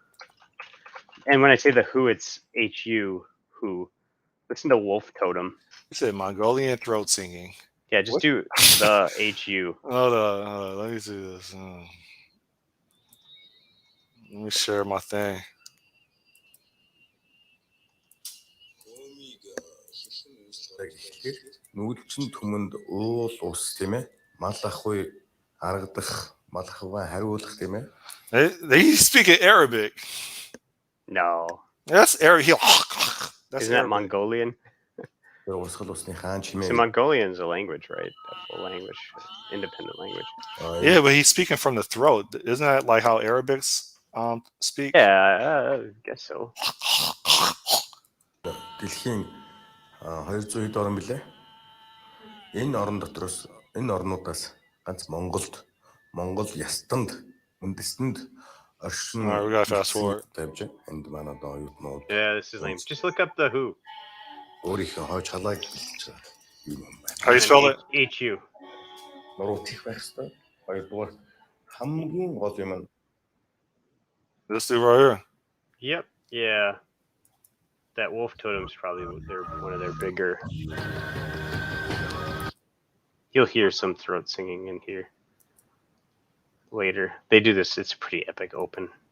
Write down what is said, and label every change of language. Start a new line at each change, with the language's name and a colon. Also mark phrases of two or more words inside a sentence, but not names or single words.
English: Hold up. No. And when I say the who, it's HU, who. Listen to Wolf Totem. You said Mongolian throat singing. Yeah, just do the HU. Hold on. Let me see this. Let me share my thing.
Mongolian: Нүүдэлчин түмэнд уул ус тийм ээ. Мал ахуй харагдах, мал ахуйгаа хариулах тийм ээ.
English: They speak in Arabic. No. That's Arabic. Isn't that Mongolian?
Mongolian: Урсгал усны хаан чимээ.
English: So Mongolian is a language, right? A full language, independent language. Yeah, but he's speaking from the throat. Isn't that like how Arabics speak? Yeah, I guess so.
Mongolian: Дэлхийн 200 хэд орн билээ. Энэ орн дотроос энэ орнуудаас ганц Монгол ястанд үндэстэнд оршин
English: we gotta fast forward.
Mongolian: тавьж энд манай доо юутнууд.
English: Yeah, this is lame. Just look up the who.
Mongolian: Өөрийнхөө хойч халааг бэлтэж байгаа.
English: How do you spell it? HU.
Mongolian: Нуруу тийх байх хэвээр. Хоёрдугаар хамгийн гол юм.
English: This dude right here. Yep. Yeah. That Wolf Totem's probably one of their bigger. You'll hear some throat singing in here later. They do this. It's a pretty epic open.